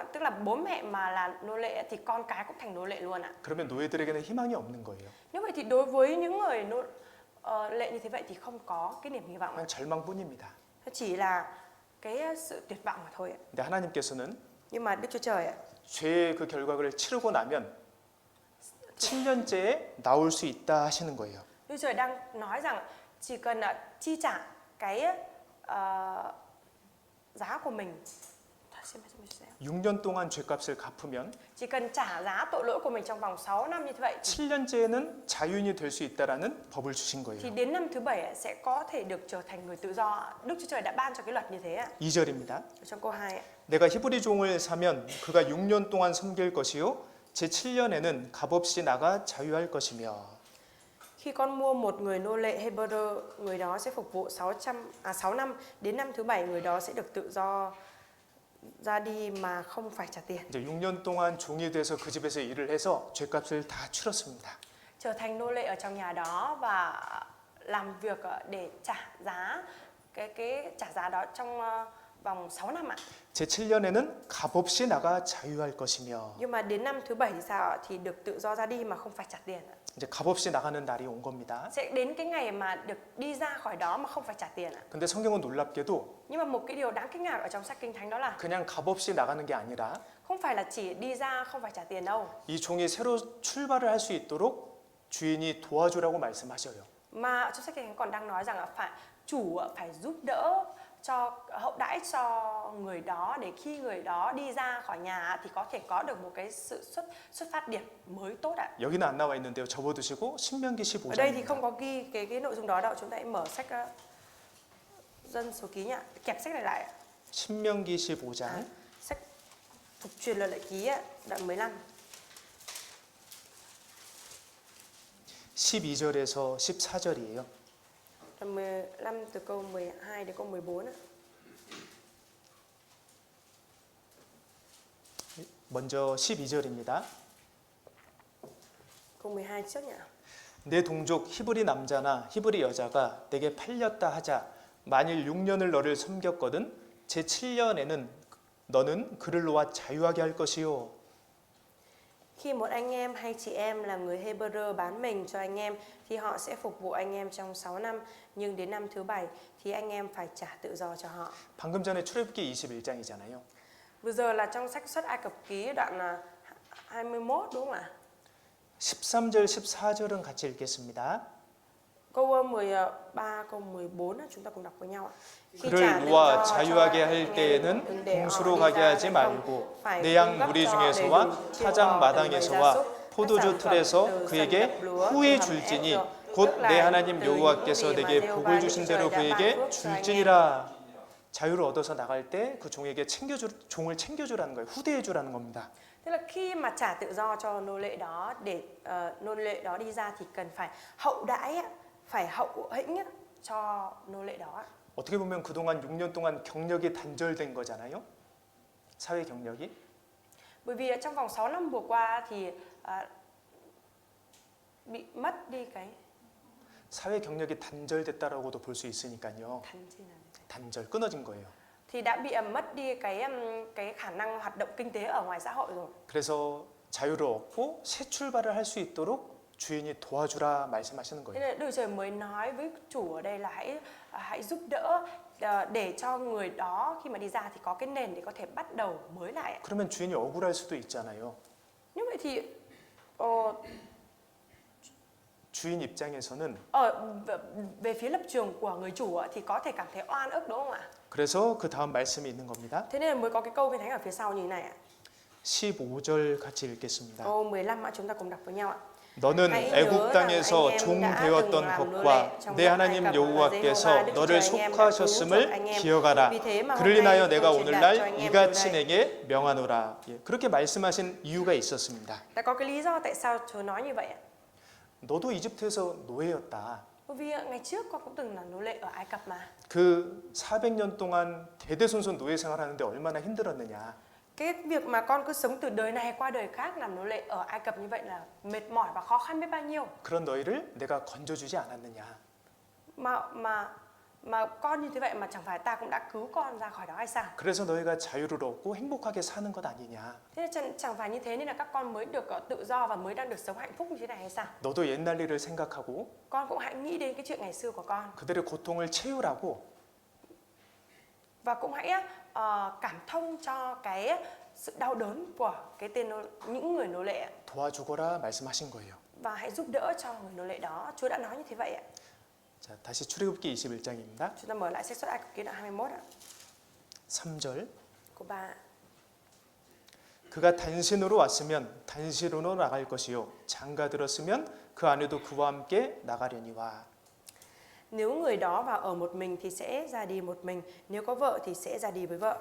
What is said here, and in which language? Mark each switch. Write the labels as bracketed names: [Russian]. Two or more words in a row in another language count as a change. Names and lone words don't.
[Vietnamese] Tức là bố mẹ mà là nô lệ thì con cái cũng thành nô lệ luôn ạ. [Korean] 그러면 노예들에게는 희망이 없는 거예요. [Vietnamese] Như vậy thì đối với những người lệ như thế vậy thì không có cái niềm hy vọng ạ. [Korean] 그냥 절망뿐입니다. [Vietnamese] Chỉ là cái sự tuyệt vọng mà thôi ạ. [Korean] 근데 하나님께서는 [Vietnamese] Nhưng mà Đức Chúa Trời ạ, [Korean] 죄의 그 결과를 치르고 나면 7년째에 나올 수 있다 하시는 거예요. [Vietnamese] Đức Chúa Trời đang nói rằng chỉ cần chi trả cái giá của mình, [Korean] 6년 동안 죄값을 갚으면 [Vietnamese] chỉ cần trả giá tội lỗi của mình trong vòng 6 năm như vậy [Korean] 7년째에는 자유인이 될 수 있다라는 법을 주신 [Vietnamese] thì [Korean] 거예요. [Vietnamese] đến năm thứ 7 sẽ có thể được trở thành người tự do. Đức Chúa Trời đã ban cho cái luật như thế ạ. [Korean] 2절입니다. [Vietnamese] Ở trong câu 2 ạ. [Korean] 내가 히브리 종을 사면 그가 6년 동안 섬길 것이요 제7년에는 값없이 나가 자유할 것이며. [Vietnamese] Khi con mua một người nô lệ Hebrew, người đó sẽ phục vụ 6 năm, đến năm thứ 7 người đó sẽ được tự do ra đi mà không phải trả tiền. [Korean] 이제 6년 동안 종이 돼서 그 집에서 일을 해서 죄값을 다 치렀습니다. [Vietnamese] Trở thành nô lệ ở trong nhà đó và làm việc để trả giá cái trả giá đó trong vòng 6 năm ạ. [Korean] 제7년에는 값없이 나가 자유할 것이며. [Vietnamese] Nhưng mà đến năm thứ 7 thì sao ạ? Thì được tự do ra đi mà không phải trả tiền ạ. [Korean] 이제 값없이 나가는 날이 온 겁니다. [Vietnamese] Sẽ đến cái ngày mà được đi ra khỏi đó mà không phải trả tiền ạ. [Korean] 근데 성경은 놀랍게도 [Vietnamese] Nhưng mà một cái điều đáng kinh ngạc ở trong sách Kinh Thánh đó là [Korean] 그냥 값없이 나가는 게 아니라 [Vietnamese] không phải là chỉ đi ra không phải trả tiền đâu, [Korean] 이 종이 새로 출발을 할 수 있도록 주인이 도와주라고 말씀하셔요. [Vietnamese] mà trong sách Kinh Thánh còn đang nói rằng là chủ phải giúp đỡ cho hậu đãi cho người đó để khi người đó đi ra khỏi nhà thì có thể có được một cái sự xuất phát điểm mới tốt ạ. [Korean] 여기는 안 나와 있는데요. 접어두시고 신명기 [Vietnamese] Ở đây thì [Korean] 15장입니다. [Vietnamese] không có ghi cái nội dung đó đâu. Chúng ta hãy mở sách dân số ký nhá, kẹp sách này lại ạ. [Korean] 신명기 15장 [Vietnamese] Sách phục truyền luật lệ ký ạ, đoạn 15. [Korean] 12절에서 14절이에요. [Vietnamese] Đoạn 15 từ câu 12 đến câu 14 ạ. [Korean] 먼저 12절입니다. [Vietnamese] Câu 12 trước nhỉ. [Korean] 내 동족 히브리 남자나 히브리 여자가 내게 팔렸다 하자 만일 6년을 너를 섬겼거든 제7년에는 너는 그를 놓아 자유하게 할 것이요. [Vietnamese] Khi một anh em hay chị em là người Hebrew bán mình cho anh em thì họ sẽ phục vụ anh em trong 6 năm, nhưng đến năm thứ 7 thì anh em phải trả tự do cho họ. [Korean] 방금 전에 출애굽기 21장이잖아요. [Vietnamese] Vừa giờ là trong sách Xuất Ai Cập Ký đoạn 21 đúng không ạ? [Korean] 13절 14절은 같이 읽겠습니다. [Vietnamese] Câu 13, câu 14 chúng ta cùng đọc với nhau ạ. [Korean] 그를 놓아 자유하게 할 때에는 공수로 가게 하지 말고 내 양 무리 중에서와 타작 마당에서와 포도주 틀에서 그에게 후히 줄지니 곧 내 하나님 여호와께서 내게 복을 주신 대로 그에게 줄지니라. 자유를 얻어서 나갈 때 그 종에게 종을 챙겨주라는 거예요. 후대해주라는 겁니다. [Vietnamese] Tức là khi mà trả tự do cho nô lệ đó để nô lệ đó đi ra thì cần phải hậu đãi á, phải hậu hĩnh á, cho nô lệ đó. [Korean] 어떻게 보면 그동안 6년 동안 경력이 단절된 거잖아요. 사회 경력이. [Vietnamese] Bởi vì trong vòng 6 năm vừa qua thì bị mất đi cái [Korean] 사회 경력이 단절됐다라고도 볼 수 있으니까요. 단절 끊어진 거예요. [Vietnamese] thì đã bị mất đi cái khả năng hoạt động kinh tế ở ngoài xã hội rồi. [Korean] 그래서 자유를 얻고 새 출발을 할 수 있도록 주인이 도와주라 말씀하시는 [Vietnamese] Thế [Korean] 거예요. [Vietnamese] nên Đức Trời mới nói với chủ ở đây là hãy giúp đỡ để cho người đó khi mà đi ra thì có cái nền để có thể bắt đầu mới lại. [Korean] 그러면 주인이 억울할 수도 있잖아요. [Vietnamese] Như vậy thì [Korean] 주인 입장에서는 [Vietnamese] về phía lập trường của người chủ thì có thể cảm thấy oan ức đúng không ạ? [Korean] 그래서 그 다음 말씀이 있는 겁니다. [Vietnamese] Thế nên mới có cái câu Kinh Thánh ở phía sau như thế này ạ. [Korean] 15절 같이 읽겠습니다. [Vietnamese] Câu 15 ạ, chúng ta cùng đọc với nhau ạ. [Korean] 너는 애굽 땅에서 종 되었던 것과 내 하나님 여호와께서 너를 속하셨음을 기억하라. 그를 인하여 내가 오늘날 이같이 내게 명하노라. 그렇게 말씀하신 이유가 있었습니다. [Vietnamese] Đã có cái lý do tại sao Chúa nói như vậy ạ? [Korean] 너도 이집트에서 노예였다. [Vietnamese] Bởi vì ngày trước con cũng từng là nô lệ ở Ai Cập mà. [Korean] 그 400년 동안 대대손손 노예 생활하는데 얼마나 힘들었느냐. [Vietnamese] Cái việc mà con cứ sống từ đời này qua đời khác làm nô lệ ở Ai Cập như vậy là mệt mỏi và khó khăn biết bao nhiêu. [Korean] 그런 너희를 내가 건져주지 않았느냐. [Vietnamese] Mà con như thế vậy mà chẳng phải ta cũng đã cứu con ra khỏi đó hay sao? [Korean] 그래서 너희가 자유를 얻고 행복하게 사는 것 아니냐. [Vietnamese] Thế nên chẳng phải như thế nên là các con mới được tự do và mới đang được sống hạnh phúc như thế này hay sao? [Korean] 너도 옛날 일을 생각하고 [Vietnamese] Con cũng hãy nghĩ đến cái chuyện ngày xưa của con. [Korean] 그들의 고통을 채우라고. [Vietnamese] Và cũng hãy cảm thông cho cái sự đau đớn của những người nô lệ. [Korean] 도와주거라 말씀하신 거예요. [Vietnamese] Và hãy giúp đỡ cho người nô lệ đó. Chúa đã nói như thế vậy ạ. [Korean] 자, 다시 출애굽기 21장입니다. [Vietnamese] Chúng ta mở lại sách Xuất Ai Cập ký đoạn 21 ạ. [Korean] 3절. [Vietnamese] Câu 3. [Korean] 그가 단신으로 왔으면 단신으로 나갈 것이요 장가 들었으면 그 아내도 그와 함께 나가려니와. [Vietnamese] Nếu người đó vào ở một mình thì sẽ ra đi một mình, nếu có vợ thì sẽ ra đi với vợ.